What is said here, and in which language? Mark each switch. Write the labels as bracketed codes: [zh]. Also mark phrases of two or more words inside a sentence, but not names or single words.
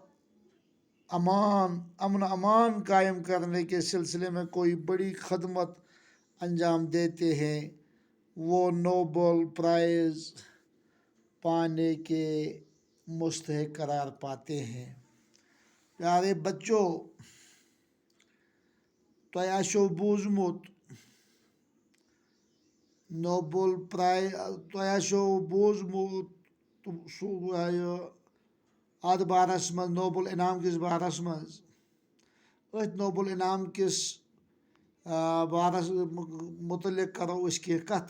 [ur] امان قائم کرنے کے سلسلے میں کوئی بڑی خدمت انجام دیتے ہیں، وہ نوبل پرائز پانے کے مستحق قرار پاتے ہیں۔ پیارے بچوں، [ks] تۄہہِ آسیو بوٗزمُت نوبل پرائز، تۄہہِ آسیو بوٗزمُت اَتھ بارس منٛز نوبل انعام کِس بارس منٛز۔ أتھۍ نوبل انعام کِس بارس متعلق کرو أسۍ کینٛہہ کتھ۔